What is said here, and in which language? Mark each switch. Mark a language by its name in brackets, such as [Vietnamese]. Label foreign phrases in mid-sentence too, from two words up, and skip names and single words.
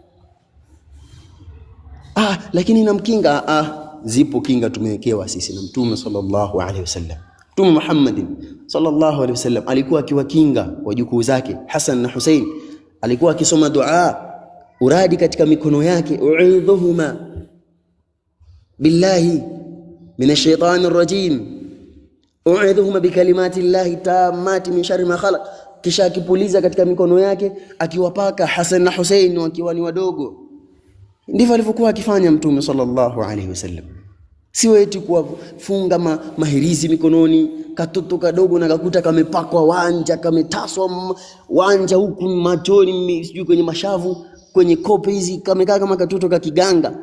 [Swahili] Lakini inamkinga, zipo kinga tumewekewa sisi na Mtume [Arabic] صلى الله عليه وسلم. [Swahili] Mtume Muhammad [Arabic] صلى الله عليه وسلم [Swahili] alikuwa akiwakinga wajukuu zake Hassan na Hussein, alikuwa akisoma dua uradi katika mikono yake, [Arabic] أعيذهما بالله من الشيطان الرجيم, أعيذهما بكلمات الله التامة من شر ما خلق. [Swahili] Kisha akipuliza katika mikono yake akiwapaka Hassan na Hussein wakiwa ni wadogo. Ndivyo alivyokuwa akifanya Mtume [Arabic] صلى الله عليه وسلم. [Swahili] Sio eti kuwafunga mahirizi mikononi, katoto kadogo na kakuta kamepakwa wanja, kametaswa wanja huku machoni, sijui kwenye mashavu, kwenye kope hizi, kamekaa kama katoto ka kiganga.